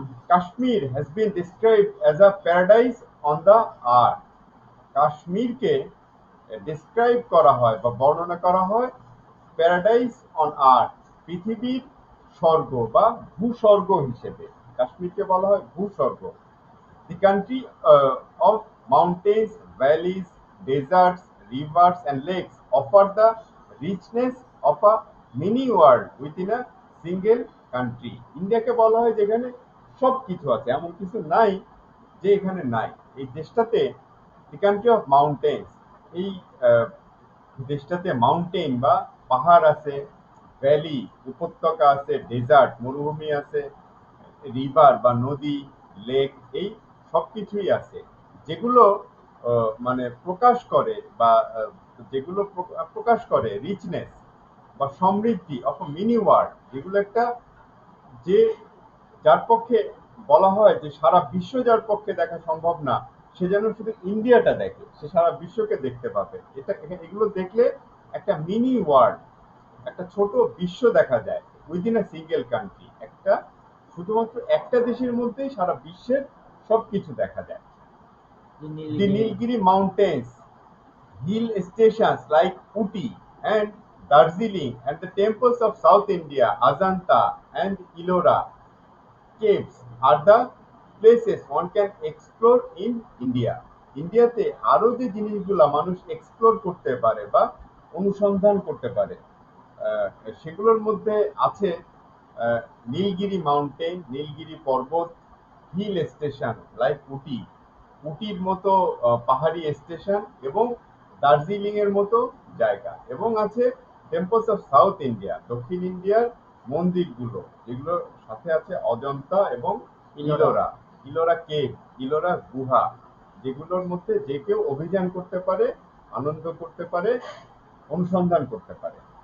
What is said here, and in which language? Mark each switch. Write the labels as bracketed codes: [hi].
[en] Kashmir has been described as a paradise on the earth. [bn] কাশ্মীরকে describe করা হয় বা বর্ণনা করা হয় [en] paradise on earth, [bn] পৃথিবীর স্বর্গ বা ভূস্বর্গ হিসেবে কাশ্মীরকে বলা হয় ভূস্বর্গ। [en] The country of mountains, valleys, deserts, rivers and lakes offer the richness of a mini world within a single country. [bn] ইন্ডিয়াকে বলা হয় যেখানে সব কিছু আছে, এমন কিছু নাই যে এখানে নাই। এই দেশটাতে [en] the country of mountains, [bn] এই দেশটাতে মাউন্টেন বা পাহাড় আছে, ভ্যালি উপত্যকা আছে, ডেজার্ট মরুভূমি আছে, রিভার বা নদী, লেক, এই সবকিছুই আছে যেগুলো মানে প্রকাশ করে বা যেগুলো প্রকাশ করে রিচনেস বা সমৃদ্ধি [en] of mini world, [bn] যেগুলো একটা, যে যার পক্ষে বলা হয় যে সারা বিশ্ব যার পক্ষে দেখা সম্ভব না, সে যেন শুধু ইন্ডিয়াটা দেখে, সে সারা বিশ্বকে দেখতে পাবে। এটা, এগুলো দেখলে একটা মিনি ওয়ার্ল্ড একটা ছোট বিশ্ব দেখা যায় [en] Within a single country. [bn] একটা শুধুমাত্র একটা দেশের মধ্যেই সারা বিশ্বের সবকিছু দেখা যায়। [en] The The Nilgiri. Nilgiri Mountains, hill stations like Uti and Darjeeling, and the temples of South India, Ajanta and Ellora caves are the places one can explore in India. [bn] ইন্ডিয়াতে আরো যে জিনিসগুলা মানুষ এক্সপ্লোর করতে পারে বা অনুসন্ধান করতে পারে আহ, সেগুলোর মধ্যে আছে আহ, নীলগিরি মাউন্টেন, নীলগিরি পর্বত, [en] hill station like Ooty, [bn] উটির মতো পাহাড়ি স্টেশন এবং দার্জিলিং এর মতো জায়গা, এবং আছে [en] temples of south India, [bn] দক্ষিণ ইন্ডিয়ার মন্দিরগুলো, যেগুলোর সাথে আছে অজন্তা এবং ইলোরা, ইলোরা কেভ, ইলোরা গুহা, যেগুলোর মধ্যে যে কেউ অভিযান করতে পারে, আনন্দ করতে পারে, অনুসন্ধান করতে পারে।